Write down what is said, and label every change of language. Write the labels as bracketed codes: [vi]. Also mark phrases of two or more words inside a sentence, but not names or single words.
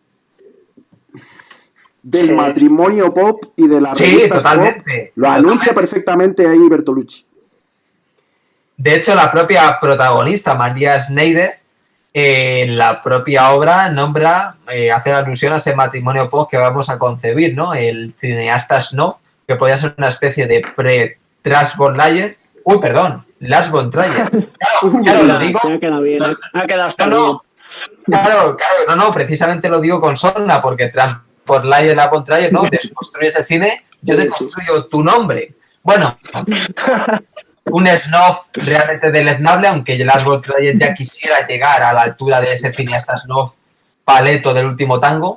[es] Del matrimonio pop y de las revistas pop, lo anuncia perfectamente ahí Bertolucci. De hecho, la propia protagonista, María Schneider, en la propia obra hace alusión a ese matrimonio pop que vamos a concebir, ¿no? El cineasta Snow, que podría ser una especie de pre-Lars von Trier. Lars von Trier. Claro, lo digo. Ha quedado bien. Ha quedado hasta bien. Claro, precisamente lo digo con sorna, porque tras von Trier, ¿no? Desconstruyes el cine, yo deconstruyo tu nombre. Bueno, un snob realmente deleznable, aunque Lars von Trier ya quisiera llegar a la altura de ese cineasta snob paleto del último tango.